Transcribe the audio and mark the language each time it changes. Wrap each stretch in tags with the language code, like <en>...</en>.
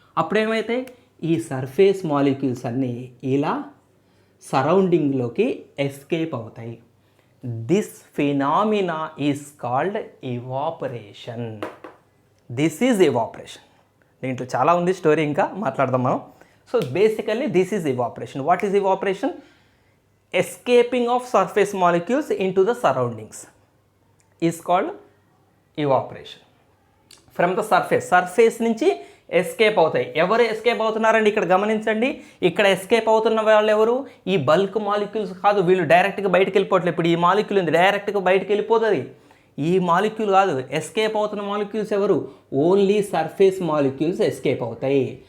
<te>అప్పుడేమైతే ఈ surface molecules అన్నీ ఇలా సరౌండింగ్లోకి ఎస్కేప్ అవుతాయి.</te> <en>This phenomena is called evaporation. This is evaporation.</en> <te>దీంట్లో చాలా ఉంది స్టోరీ, ఇంకా మాట్లాడదాం మనం.</te> <en>So basically this is evaporation. What is evaporation? escaping of surface molecules into the surroundings is called evaporation. From the surface</en> <te>నుంచి escape అవుతాయి. ఎవరు escape అవుతున్నారండి ఇక్కడ గమనించండి. ఇక్కడ ఎస్కేప్ అవుతున్న వాళ్ళు ఎవరు? ఈ బల్క్ మాలిక్యూల్స్ కాదు, వీళ్ళు డైరెక్ట్గా బయటకు వెళ్ళిపోవట్లేదు. ఇప్పుడు ఈ మాలిక్యూల్ ఉంది, డైరెక్ట్గా బయటకు వెళ్ళిపోతుంది. ఈ మాలిక్యూల్ కాదు, ఎస్కేప్ అవుతున్న మాలిక్యూల్స్ ఎవరు? ఓన్లీ సర్ఫేస్ మాలిక్యూల్స్ ఎస్కేప్ అవుతాయి.</te>